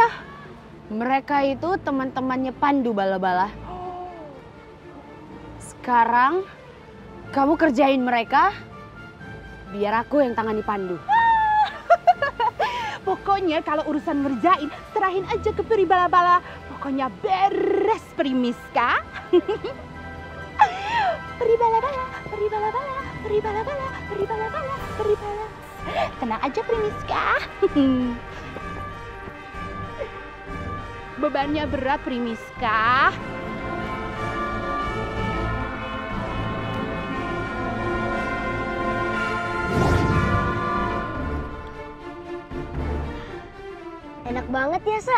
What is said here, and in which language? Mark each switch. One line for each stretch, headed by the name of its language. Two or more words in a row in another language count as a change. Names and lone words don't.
Indonesian: Mereka itu teman-temannya Pandu, Bala-Bala. Sekarang kamu kerjain mereka, biar aku yang tangani Pandu. Pokoknya kalau urusan ngerjain, serahin aja ke Peri Bala-Bala. Pokoknya beres, Primiska. Peri Bala-Bala, Peri Bala-Bala, Peri Bala-Bala, Peri Bala-Bala, Peri Bala. Tenang aja, Primiska. Bebannya berat, Primiska. Enak banget ya, Sa.